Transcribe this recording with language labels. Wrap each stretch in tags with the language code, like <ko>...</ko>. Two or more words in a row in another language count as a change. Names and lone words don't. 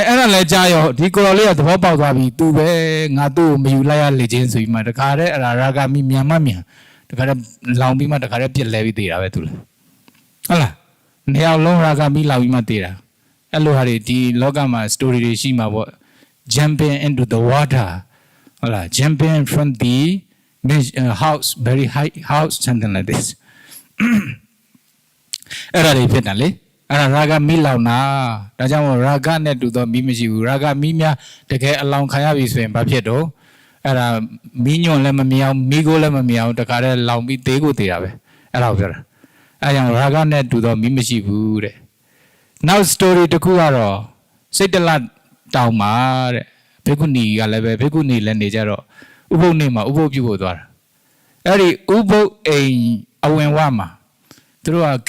<my>အဲ့ဒါလည်းကြားရောဒီကိုတော်လေးကသဘောပေါက်သွားပြီသူပဲငါသူ့ကိုမယူလိုက်ရလေချင်းဆိုပြီးမှတခါတည်းအဲ့ဒါရာဂမိမြန်တခါတည်းလောင်ပြီးမှတခါတည်းပြစ်လဲပြီးသေးတာပဲသူလည်းဟုတ်လားနေအောင်လုံးရာဂမိလောင်ပြီးမှသေးတာအဲ့လိုဟာတွေဒီလောကမှာ story တွေရှိမှာပေါ့</my> <en>jumping into the water</en> <my>ဟုတ်လား</my> <en>jumping from the house very high house something like this</en> <my>အဲ့ဒါတွေဖြစ်တယ်လေအဲ့ဒါရာဂမိလောင်တာဒါကြောင့်မို့ရာဂနဲ့တူသောမိမရှိဘူးရာဂမိများတကယ်အ လောင်ခံရပြီဆိုရင်ဘာဖြစ်တော့အဲ့ဒါမီးညွန့်လည်းမမြအောင်မီးကိုလည်းမမြအောင်တခါတည်းလောင်ပြီးသေးကိုသေးတာပဲအဲ့ဒါကိုပြောတာအဲ့ကြောင့်ရာဂနဲ့တူသောမီးမရှိဘူးတဲ့နောက် story တစ်ခုကတော့စိတ်တလတောင်မှာတဲ့ဘေကုဏီကလည်းပဲဘေကုဏီလည်းနေကြတော့ဥပုပ်နေမှာဥပုပ်ပြုဖို့သွားတာအဲ့ဒီဥပုပ်အိမ်အဝင်ဝမှာသူတို့ကဂိ</my>